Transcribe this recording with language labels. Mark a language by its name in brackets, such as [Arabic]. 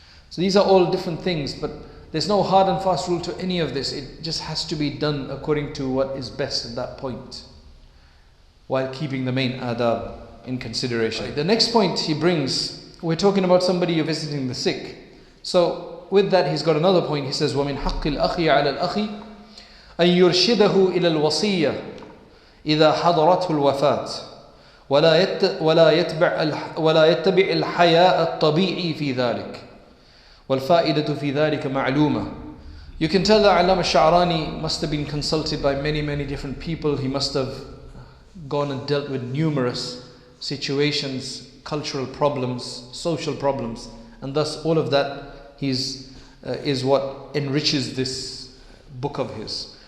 [English] So these are all different things, but there's no hard and fast rule to any of this. It just has to be done according to what is best at that point, while keeping the main adab in consideration. Right. The next point he brings, we're talking about somebody you're visiting the sick. So with that, he's got another point. He says, [Arabic] وَمِنْ حَقِّ الْأَخِي عَلَى الْأَخِي أَنْ يُرْشِدَهُ إِلَى الْوَصِيَّةِ إِذَا حَضَرَتْهُ الْوَفَاةِ ولا يتبع الحياء الطبيعي في ذلك والفائدة في ذلك معلومة. [English] You can tell that Imam Sha'rani must have been consulted by many different people. He must have gone and dealt with numerous situations, cultural problems, social problems, and thus all of that is what enriches this book of his.